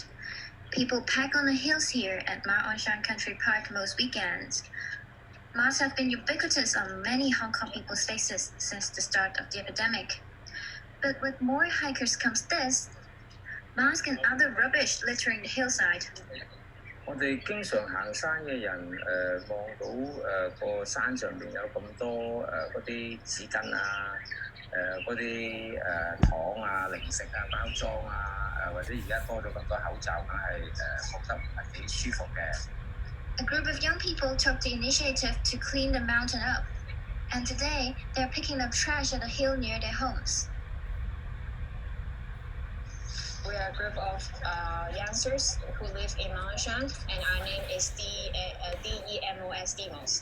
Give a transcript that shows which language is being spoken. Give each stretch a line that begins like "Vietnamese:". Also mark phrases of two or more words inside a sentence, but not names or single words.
English: People pack on the hills here at Ma On Shan Country Park most weekends. Masks have been ubiquitous on many Hong Kong people's faces since the start of the epidemic. But with more hikers comes this, masks and other rubbish littering the hillside.
Cantonese: 我哋經常行山嘅人，望到個山上邊有咁多嗰啲紙巾啊，嗰啲糖啊、零食啊、包裝啊，或者而家多咗咁多口罩，梗係覺得唔係幾舒服嘅。
English: A group of young people took the initiative to clean the mountain up, and today they're picking up trash at a hill near their homes. We are a group of youngsters who live in Malaysia, and our name is DEMOS.